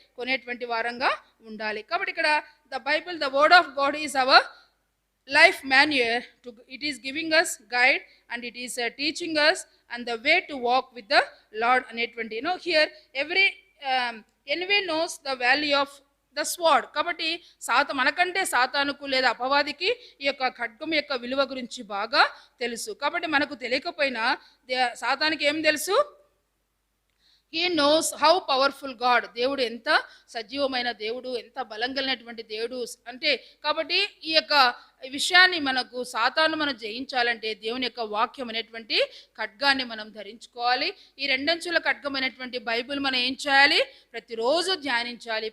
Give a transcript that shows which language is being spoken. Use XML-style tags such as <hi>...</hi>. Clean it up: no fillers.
<te>కొనేటువంటి వారంగా ఉండాలి. కాబట్టి ఇక్కడ</te> <en>The word of God is our life manual. It is giving us guide and it is teaching us and the way to walk with the Lord అనేటువంటి. Here every enemy knows the value of the sword.</en> <te>కాబట్టి మనకంటే సాతానుకు లేదా అపవాదికి ఈ యొక్క ఖడ్గం యొక్క విలువ గురించి బాగా తెలుసు. కాబట్టి మనకు తెలియకపోయినా సాతానికి ఏం తెలుసు?</te> <en>He knows how powerful God.</en> <te>దేవుడు ఎంత సజీవమైన దేవుడు, ఎంత బలం కలిగినటువంటి దేవుడు అంటే. కాబట్టి ఈ యొక్క విషయాన్ని మనకు సాతాను మనం జయించాలంటే దేవుని యొక్క వాక్యం అనేటువంటి ఖడ్గాన్ని మనం ధరించుకోవాలి. ఈ 2 అంచుల ఖడ్గం అనేటువంటి బైబిల్ మనం ఏం చేయాలి? ప్రతిరోజు ధ్యానించాలి.</te>